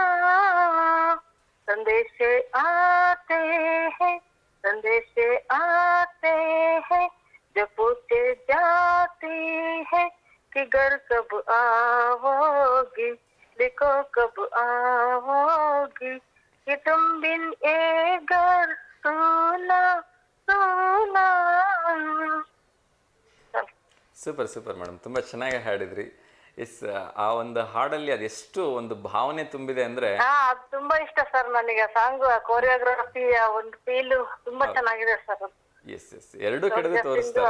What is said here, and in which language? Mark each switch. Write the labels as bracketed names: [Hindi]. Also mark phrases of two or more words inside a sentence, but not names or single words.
[Hindi] संदेश आते हैं, संदेश आते हैं, जो पूछे जाती है कि घर कब आओगी, देखो कब आओगी, कि तुम बिन ये घर सुना सुना। [English] super super madam, [Kannada] ತುಂಬ ಚೆನ್ನಾಗಿ ಹಾಡಿದ್ರಿ. ಎಸ್, ಆ ಒಂದು ಹಾಡಲ್ಲಿ ಅದೆಷ್ಟು ಒಂದು ಭಾವನೆ ತುಂಬಿದೆ ಅಂದ್ರೆ. ಹಾ, ಅದು ತುಂಬಾ ಇಷ್ಟ ಸರ್ ನನಗೆ. [English] song choreography [Kannada] ಒಂದು ಫೀಲ್ ತುಂಬಾ ಚೆನ್ನಾಗಿದೆ ಸರ್. ಎಸ್ ಎಸ್, ಎರಡೂ ಕಡೆದು ತೋರಿಸ್ತಾರೆ.